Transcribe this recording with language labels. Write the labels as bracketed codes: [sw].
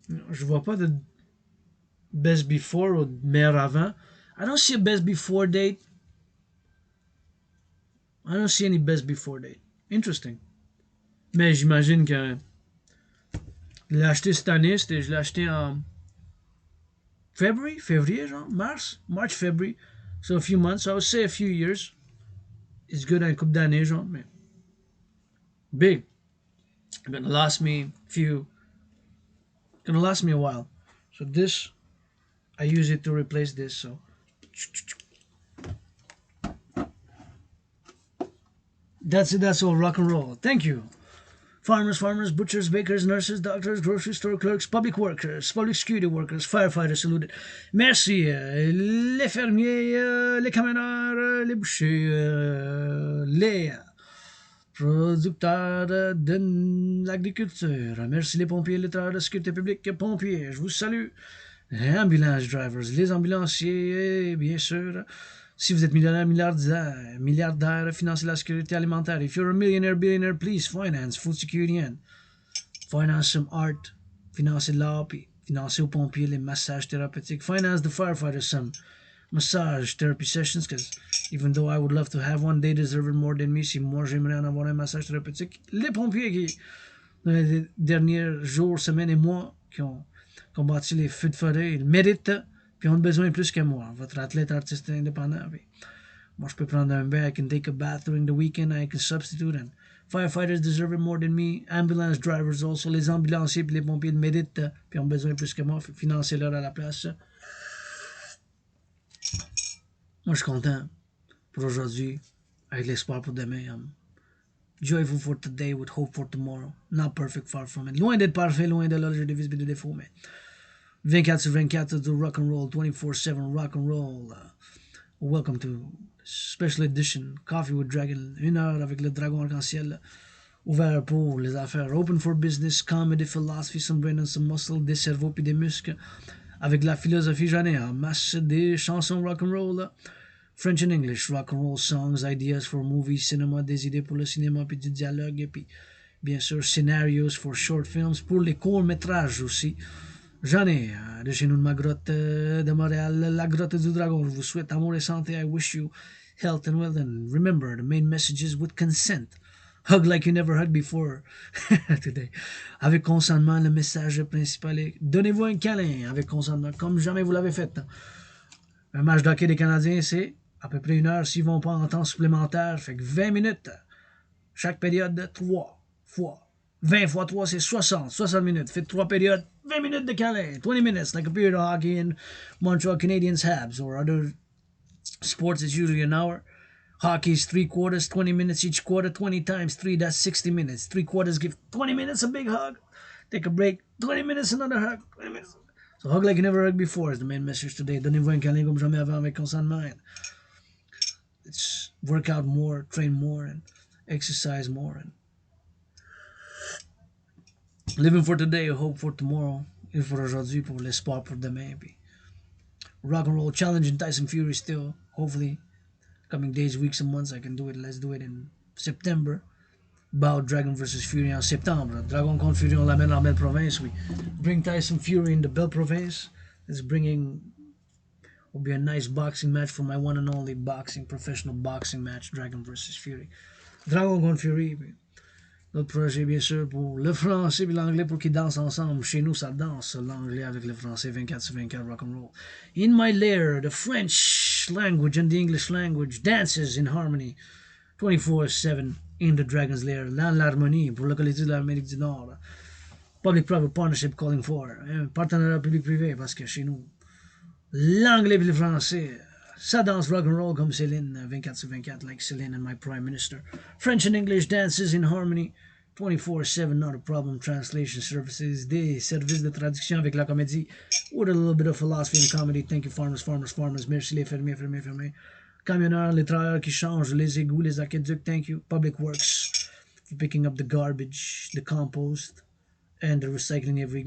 [fr] Je vois pas de best before ou meilleur avant. [en] I don't see a best before date. I don't see any best before date. Interesting. [fr] Mais j'imagine que je l'ai acheté cette année, je l'ai acheté en février, genre, [en] March, February. So a few months, I would say a few years. It's good [fr] un couple d'années, genre, mais [en] big. Gonna last me a while. So this, I use it to replace this, so. That's it, that's all, rock and roll. Thank you. Farmers, butchers, bakers, nurses, doctors, grocery store clerks, public workers, public security workers, firefighters saluted. [fr] Merci, les fermiers, les camionneurs, les bouchers, les producteurs de l'agriculture. Merci les pompiers, les travailleurs de sécurité publique, pompiers, je vous salue. [en] Ambulance drivers, [fr] les ambulanciers, bien sûr. Si vous êtes millionnaire, milliardaire, financez la sécurité alimentaire. [en] If you're a millionaire, billionaire, please finance food security and finance some art. [fr] Financez de l'art, puis financez aux pompiers les massages thérapeutiques. [en] Finance the firefighters some massage therapy sessions, because even though I would love to have one, they deserve it more than me. [fr] Si moi j'aimerais en avoir un massage thérapeutique, les pompiers qui, dans les derniers jours, semaines et mois, qui ont combattu les feux de forêt, ils méritent, puis ont besoin plus que moi. Votre athlète artiste indépendant. Puis moi, je peux prendre un bain. [en] I can take a bath during the weekend. I can substitute. And firefighters deserve it more than me. Ambulance drivers also. [fr] Les ambulanciers et les pompiers méritent, puis ont besoin plus que moi. Financez-leur à la place. Moi, je suis content pour aujourd'hui, avec l'espoir pour demain. [en] Joyful for today with hope for tomorrow. Not perfect, far from it. [fr] Loin d'être parfait, loin de là, j'ai des vices et des défauts, mais 24 sur 24 du rock and roll, [en] 24/7 rock and roll. Welcome to special edition Coffee with Dragon, [fr] 1 heure avec le dragon arc-en-ciel, ouvert pour les affaires, [en] open for business, comedy, philosophy, some brain and some muscle, [fr] des cerveaux puis des muscles, avec la philosophie, j'en ai en masse des chansons rock and roll, [en] French and English, rock and roll songs, ideas for movies, [fr] cinéma, des idées pour le cinéma puis du dialogue, et puis bien sûr [en] scenarios for short films, [fr] pour les courts-métrages aussi. J'en ai de chez nous de ma grotte de Montréal, la grotte du dragon. Je vous souhaite amour et santé. I wish you health and wealth. And remember, the main message is with consent. Hug like you never hugged before today. Avec consentement, le message principal est donnez-vous un câlin avec consentement, comme jamais vous l'avez fait. Un match d'hockey des Canadiens, c'est à peu près 1 heure s'ils vont pas en temps supplémentaire. Fait que 20 minutes. Chaque période, 3 fois. 20 fois 3, c'est 60 minutes. Faites 3 périodes, 20 minutes de câlin, 20 minutes, [en] like a period of hockey in Montreal Canadiens Habs, or other sports, it's usually an hour. Hockey is 3 quarters, 20 minutes each quarter, 20 times 3, that's 60 minutes. 3 quarters give 20 minutes, a big hug. Take a break, 20 minutes, another hug. 20 minutes. So hug like you never hugged before is the main message today. [fr] Donnez-vous un câlin comme jamais avant avec consentement. [en] Let's work out more, train more, and exercise more, and living for today, hope for tomorrow. [fr] Et pour aujourd'hui, pour l'espoir pour demain. [en] Puis rock and roll, challenging Tyson Fury still. Hopefully, coming days, weeks, and months, I can do it. Let's do it in September. About Dragon versus Fury [fr] en septembre. Dragon contre Fury, on l'amène en belle province. [en] We bring Tyson Fury in the Belle Province. It's bringing, will be a nice boxing match for my one and only professional boxing match, Dragon versus Fury. [fr] Dragon contre Fury. Puis notre projet, bien sûr, pour le français et l'anglais pour qu'ils dansent ensemble. Chez nous, ça danse, l'anglais avec le français, 24 sur 24, rock and roll. [en] In my lair, the French language and the English language dances in harmony, 24/7 in the Dragon's Lair. [fr] Dans l'harmonie, pour la qualité de l'Amérique du Nord. [en] Public-private partnership calling for. [fr] Partenariat public-privé, parce que chez nous, l'anglais et le français, ça danse rock and roll comme Céline, 24 sur 24, [en] like Céline and my Prime Minister. French and English dances in harmony, 24/7, not a problem. Translation services, [fr] des services de traduction avec la comédie, [en] with a little bit of philosophy and comedy. Thank you, farmers. [fr] Merci les fermiers. Camionneurs, les travailleurs qui changent, les égouts, les aqueducs. [en] Thank you. Public works, for picking up the garbage, the compost, and the recycling every week.